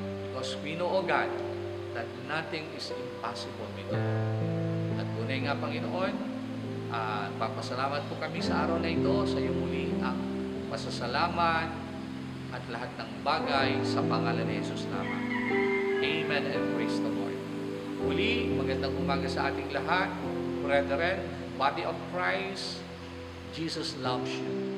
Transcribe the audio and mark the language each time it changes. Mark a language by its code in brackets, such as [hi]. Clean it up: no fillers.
[en] Because we know, O God, that nothing is impossible with you. [tl] At tunay nga, Panginoon, papasalamat po kami sa araw na ito sa iyo muli ang pasasalamat at lahat ng bagay sa pangalan ni Jesus naman. [en] Amen and praise the Lord. [tl] Muli, magandang umaga sa ating lahat. [en] Brethren, body of Christ, Jesus loves you.